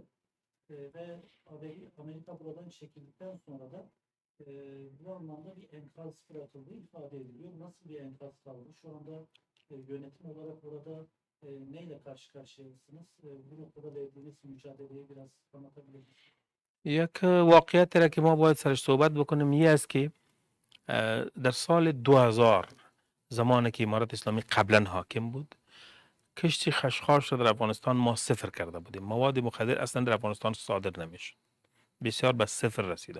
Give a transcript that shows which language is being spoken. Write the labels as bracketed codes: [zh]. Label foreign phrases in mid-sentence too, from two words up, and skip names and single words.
[tr] Ve Amerika buradan çekildikten sonra da bu anlamda bir enkaz bırakıldığı ifade ediliyor. Nasıl bir enkaz kaldı? Şu anda yönetim olarak orada neyle karşı karşıyasınız? Bu noktada verdiğiniz mücadeleyi biraz anlatabilir misiniz? [fa] یک واقعیت را که ما باید سرش صحبت بکنیم این است که در سال 2000 زمانی که امارت اسلامی قبلا حاکم بود، کشتی خشخاش را در افغانستان ما صفر کرده بودیم. مواد مخدر اصلا در افغانستان صادر نمیشد، بسیار به صفر رسیده.